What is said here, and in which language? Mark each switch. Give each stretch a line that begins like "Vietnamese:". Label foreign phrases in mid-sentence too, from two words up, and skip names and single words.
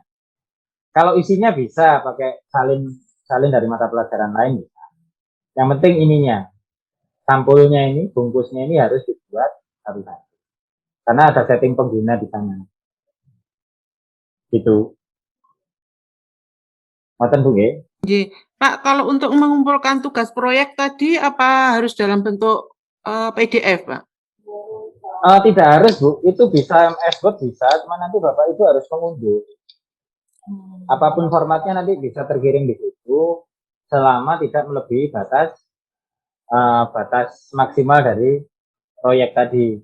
Indonesian: Kalau isinya bisa pakai salin dari mata pelajaran lain bisa. Yang penting ininya, sampulnya ini, bungkusnya ini harus dibuat satu-satu. Karena ada setting pengguna di sana.
Javanese: Gitu. Ngoten Bu nggih. Nggih.
Indonesian: Pak, kalau untuk mengumpulkan tugas proyek tadi apa harus dalam bentuk PDF, Pak? Tidak harus, Bu. Itu bisa MS Word bisa, cuma nanti Bapak Ibu harus mengunduh. Apapun formatnya nanti bisa terkirim di situ selama tidak melebihi batas maksimal dari proyek tadi.